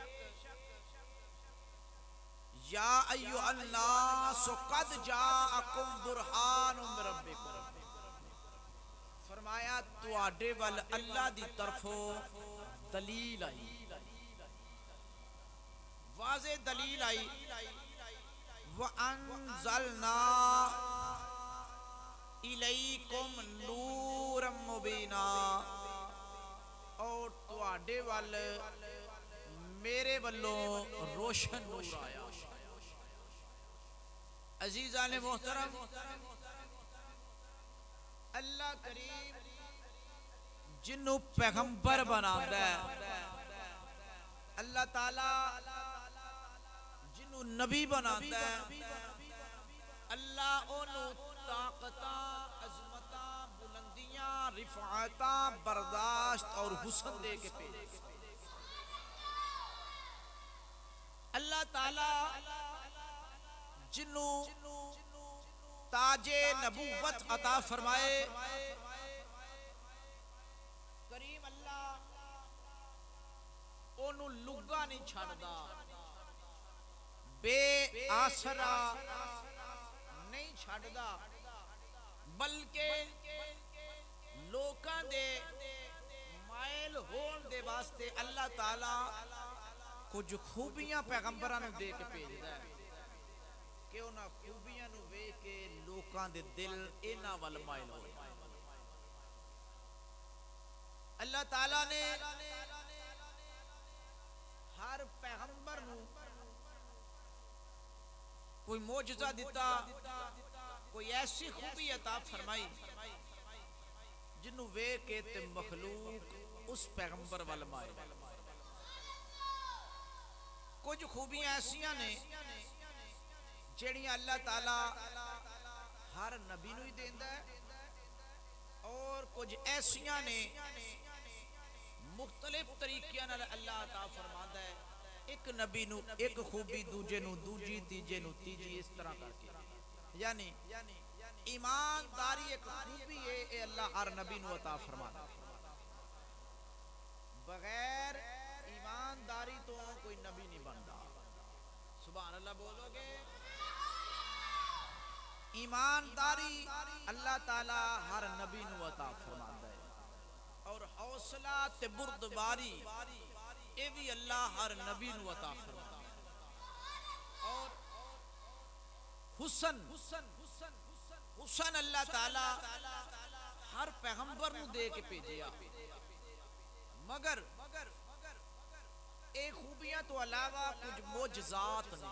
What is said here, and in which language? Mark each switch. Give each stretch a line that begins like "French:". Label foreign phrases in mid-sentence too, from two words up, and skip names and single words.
Arabic: یا ایھا الناس قد جاءکم برہان من ربکم،
Punjabi: فرمایا تواڈے ول اللہ دی طرفوں دلیل آئی، واضح دلیل آئی،
Arabic: وَأَنزَلْنَا إِلَيْكُمْ نُورًا مُبِينًا،
Punjabi: اور تواڈے ول میرے والوں روشن نور آیا۔ عزیزان محترم، اللہ کریم جنوں پیغمبر بناتا ہے، اللہ تعالی جنوں نبی بناتا ہے، اللہ انہوں طاقتاں، عظمتاں، بلندیاں، رفعتاں برداشت اور حسن دے کے پیش۔ اللہ اللہ تعالی جنوں تاج نبوت عطا فرمائے، کریم اللہ اونوں لگا نہیں چھڑدا، بے آسرا نہیں چھڑدا، بلکہ لوکاں دے مائل ہون دے واسطے اللہ تعالی کچھ خوبیاں پیغمبراں نوں دے کے بھیجدا ہے کہ انہاں خوبیاں نوں ویکھ کے لوکاں دے دل انہاں ول مائل ہو جائے۔ اللہ تعالی نے ہر پیغمبر نوں کوئی معجزہ دیتا، کوئی ایسی خوبی عطا فرمائی جنوں ویکھ کے تے مخلوق اس پیغمبر ول مائل۔ کچھ خوبیاں ایسیاں نے جڑیاں اللہ تعالی ہر نبی نوں ہی دیندا ہے، اور کچھ ایسیاں نے مختلف طریقیاں نال اللہ عطا فرماندا ہے، ایک نبی نوں ایک خوبی، دوجے نوں دوجی، تیجے نوں تیجی، اس طرح کر کے یعنی ایمانداری ایک خوبی ہے، اے اللہ ہر نبی نوں عطا فرماندا ہے۔ بغیر ایمانداری تو کوئی نبی نہیں بنتا،
Arabic: سبحان اللہ
Punjabi: بولو گے؟ ایمانداری اللہ تعالی ہر نبی نوں عطا فرماندا ہے، اور حوصلہ تے بردباری اے بھی اللہ ہر نبی نوں عطا فرماندا ہے، اور حسن اللہ تعالی ہر پیغمبر نوں دے کے بھیجیا، مگر اے خوبیاں تو علاوہ کچھ معجزات نے،